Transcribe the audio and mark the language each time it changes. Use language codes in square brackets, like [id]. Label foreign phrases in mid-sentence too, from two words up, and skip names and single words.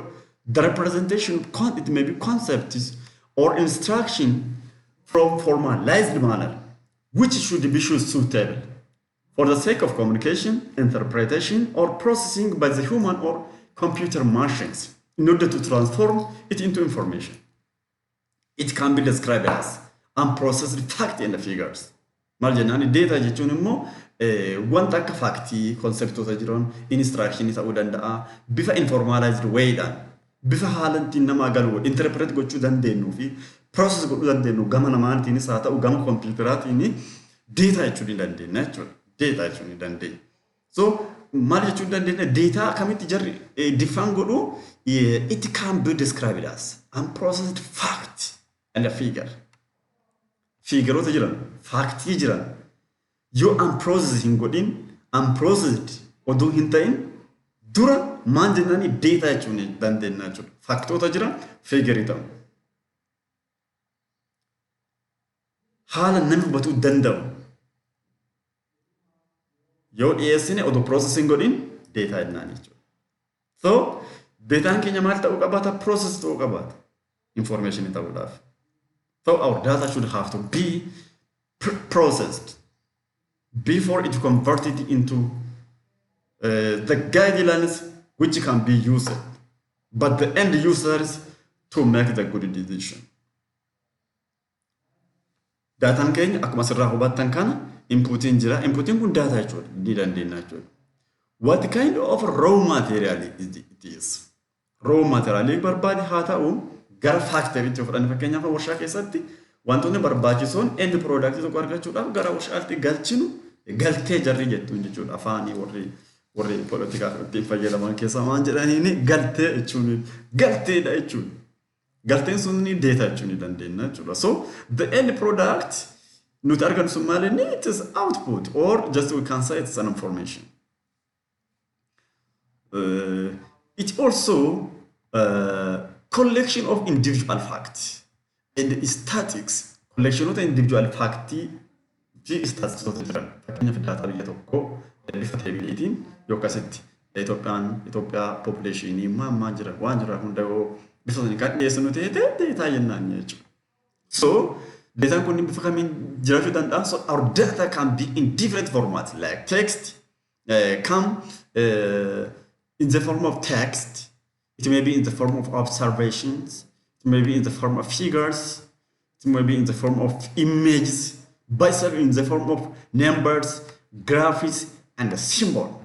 [en] The representation it may be concepts or instruction from formalized manner, which should be suitable for the sake of communication, interpretation, or processing by the human or computer machines in order to transform it into information. It can be described as unprocessed fact and figures. [om] Maal jennaan data jechuun immoo wanta akka factii conceptoota jiran instruction ta'uu danda'a, bifa informaalized way'dhaan bifa haalantiin nama galu interpret gochuu dandeenyu fi process godhuu dandeenyu gama namaatiinis haa ta'u gama computeraatiin data jechuu ni dandeenya jechuudha. Data jechuu ni dandeenya. So maal jechuu dandeenya data akkamitti jarri define godhu? [en] It can be described as unprocessed fact and a figure. [om] Figureota jiran, factii jiran yoo unprocessed hin godhin, unprocessed oduu hin ta'in dura maal jennaani data jechuu ni dandeenya jechuudha. Factoota jiran figure ta'u. Haala namni hubatuu danda'u yoo dhiyeessine oduu processing godhin data jennaan jechuudha. So dataan keenya maal ta'uu qabaata? Process ta'uu qabaata. Information ta'uudhaaf. [en] So our data should have to be processed before it converted into the guidelines which can be used, but the end users to make the good decision. [om] Daataan keenya akkuma asirraa hubattan kana inputiin jira. Inputiin kun daataa jechuudha. Ni dandeenya jechuudha. [en] What kind of raw material it is? Raw material [om] barbaade haa ta'u gara factorytti fudhanne fakkeenyaaf warshaa keessatti wantoonni barbaachisoon end product tokko argachuudhaaf gara warshaatti galchinu galtee jarri jettuun jechuudha. Afaanii warri politikaa ittiin fayyadaman keessaa waan jedhaniini galtee jechuun galteedha jechuudha. Galteen sun ni data jechuun ni dandeenya jechuudha. [en] So the end product [om] nuti arganu sun maal inni [en] it is output or just we can say it's an information. It also collection of individual facts and statics. Collection of individual facts fi statics of jiran. [om] Fakkeenyaaf data biyya tokko bifa teebiliitiin yookaas Itoophiyaa population maammaa jira waan jira hunda'oo bifa sanii kan dhiyeessinu ta'ee data jennaan jechuudha. So data kun bifa kamiin jiraachuu danda'a. [en] So our data can be in different formats like text, in the form of text, it may be in the form of observations, it may be in the form of figures, it may be in the form of images, but in the form of numbers, graphics, and a symbol.